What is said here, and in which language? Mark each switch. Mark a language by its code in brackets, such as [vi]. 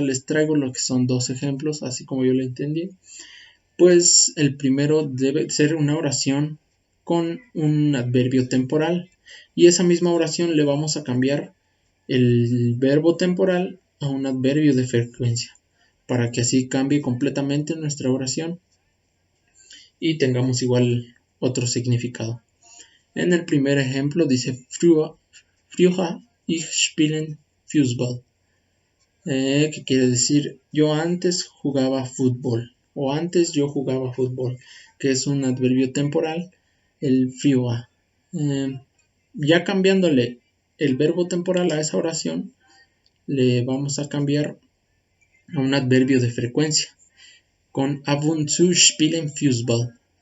[es] Les traigo lo que son dos ejemplos, así como yo lo entendí. Pues el primero debe ser una oración con un adverbio temporal y esa misma oración le vamos a cambiar el verbo temporal a un adverbio de frecuencia para que así cambie completamente nuestra oración y tengamos igual otro significado. En el primer ejemplo dice [de] früher ich spielen Fußball. [es] que quiere decir yo antes jugaba fútbol o antes yo jugaba fútbol, que es un adverbio temporal, el früher. Ya cambiándole el verbo temporal a esa oración, le vamos a cambiar a un adverbio de frecuencia, con [de] ab und zu spielen Fußball.